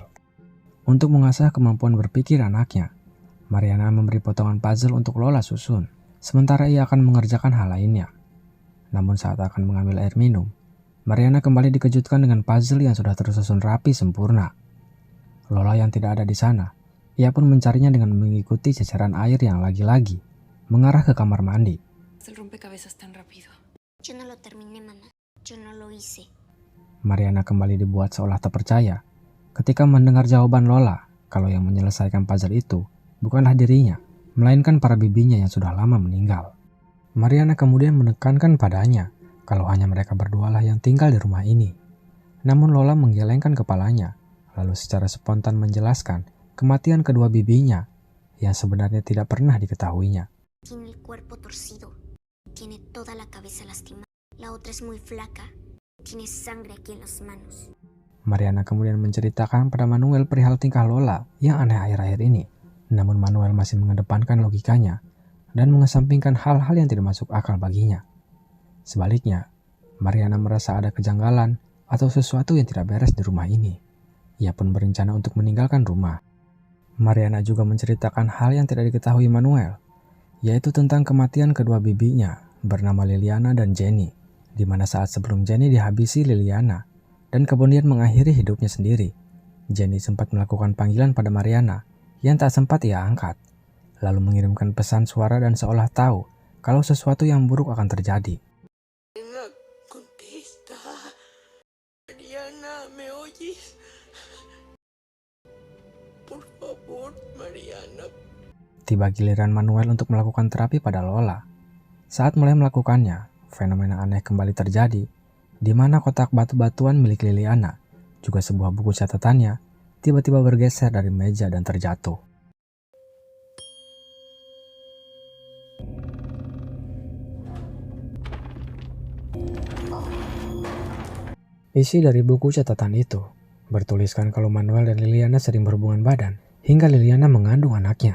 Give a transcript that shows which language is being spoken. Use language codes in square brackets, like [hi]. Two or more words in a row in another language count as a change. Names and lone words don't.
[id] Untuk mengasah kemampuan berpikir anaknya, Mariana memberi potongan puzzle untuk Lola susun, sementara ia akan mengerjakan hal lainnya. Namun saat akan mengambil air minum, Mariana kembali dikejutkan dengan puzzle yang sudah tersusun rapi sempurna. Lola yang tidak ada di sana, ia pun mencarinya dengan mengikuti ceceran air yang lagi-lagi mengarah ke kamar mandi. [es] El rompecabezas tan rápido. Yo no lo terminé, mamá. Yo no lo hice. [id] Mariana kembali dibuat seolah terpercaya ketika mendengar jawaban Lola kalau yang menyelesaikan puzzle itu bukanlah dirinya, melainkan para bibinya yang sudah lama meninggal. Mariana kemudian menekankan padanya kalau hanya mereka berdualah yang tinggal di rumah ini. Namun Lola menggelengkan kepalanya, lalu secara spontan menjelaskan kematian kedua bibinya yang sebenarnya tidak pernah diketahuinya. [es] Tiene el cuerpo torcido. Tiene toda la cabeza lastimada. La otra es muy flaca. Tiene sangre aquí en las manos. [id] Mariana kemudian menceritakan pada Manuel perihal tingkah Lola yang aneh akhir-akhir ini. Namun Manuel masih mengedepankan logikanya dan mengesampingkan hal-hal yang tidak masuk akal baginya. Sebaliknya, Mariana merasa ada kejanggalan atau sesuatu yang tidak beres di rumah ini. Ia pun berencana untuk meninggalkan rumah. Mariana juga menceritakan hal yang tidak diketahui Manuel, yaitu tentang kematian kedua bibinya bernama Liliana dan Jenny, di mana saat sebelum Jenny dihabisi Liliana dan kemudian mengakhiri hidupnya sendiri, Jenny sempat melakukan panggilan pada Mariana yang tak sempat ia angkat, lalu mengirimkan pesan suara dan seolah tahu kalau sesuatu yang buruk akan terjadi. [es] Mariana, contesta. Mariana, ¿me oyes? Por favor, Mariana. [id] Tiba giliran Manuel untuk melakukan terapi pada Lola. Saat mulai melakukannya, fenomena aneh kembali terjadi, di mana kotak batu-batuan milik Liliana, juga sebuah buku catatannya, tiba-tiba bergeser dari meja dan terjatuh. Isi dari buku catatan itu bertuliskan kalau Manuel dan Liliana sering berhubungan badan hingga Liliana mengandung anaknya.